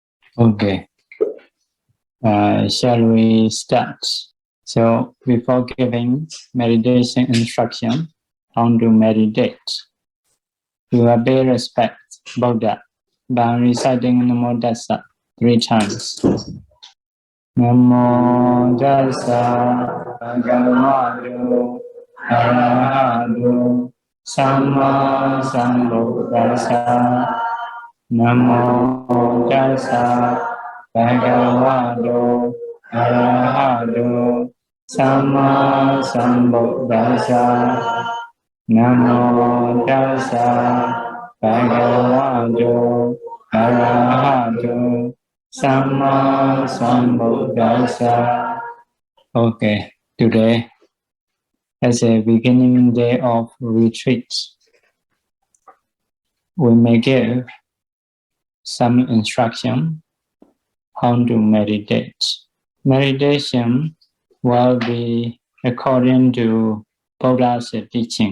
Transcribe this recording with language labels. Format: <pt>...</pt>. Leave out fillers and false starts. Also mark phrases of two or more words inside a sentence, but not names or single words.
<en>Okay. Shall we start? So, before giving meditation instruction, how to meditate, you will pay respect Buddha by reciting</en> <pi>Namo Tassa</pi> <en>3 times.</en> <pi>Namo Tassa Bhagavato Arahato Samma Sambuddhassa. Namo Tassa Bhagavato Arahato Samma Sambuddhassa. Namo Tassa Bhagavato Arahato Samma Sambuddhassa.</pi> <en>Okay, today as a beginning day of retreat, we may give some instruction how to meditate. Meditation will be according to Buddha's teaching.</en>